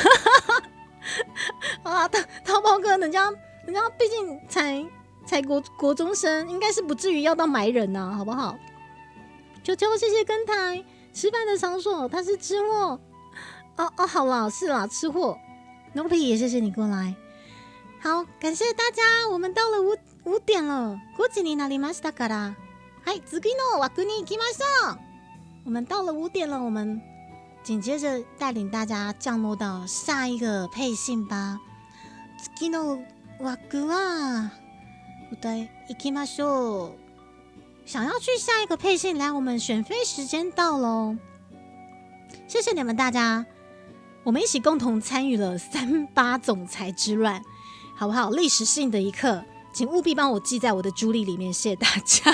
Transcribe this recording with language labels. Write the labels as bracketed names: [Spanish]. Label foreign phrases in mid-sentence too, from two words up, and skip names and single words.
[Chinese] 好啦，淘宝哥，人家毕竟才国中生，应该是不至于要到买人啊，好不好？球球，谢谢跟台吃饭的场所，他是吃货。好啦，是啦，吃货。No P 也谢谢你过来。好，感谢大家，我们到了5点了。 [Japanese] 5 時になりましたから。はい、次の枠に行きましょう。 [Chinese] 我们到了5点了，我们紧接着带领大家降落到下一个配信吧。 [Japanese] 次の枠は行きましょう。 [Chinese] 想要去下一个配信，来，我们选妃时间到喽！谢谢你们大家，我们一起共同参与了38总裁之乱，好不好？历史性的一刻，请务必帮我记在我的朱历里面，谢谢大家。